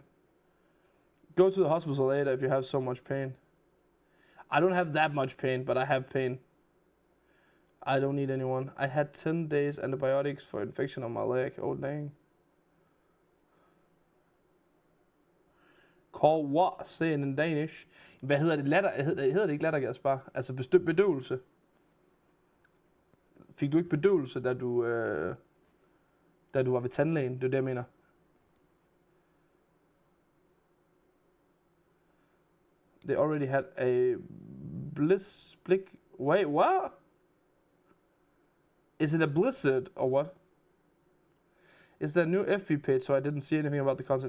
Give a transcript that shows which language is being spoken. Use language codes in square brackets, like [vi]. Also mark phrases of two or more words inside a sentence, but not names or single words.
[en] Go to the hospital later if you have so much pain. I don't have that much pain, but I have pain. I don't need anyone. I had 10 days antibiotics for infection on my leg. Oh, dang. Call what? Say it in Danish. [da] Hvad hedder det? Hedder det ikke lattergas bare? Altså bedøvelse. Fik du ikke bedøvelse, da du var ved tandlægen? Det er det, jeg mener. [en] They already had a Wait, what? Is it a blizzard or what? Is there a new FB page so I didn't see anything about the concept?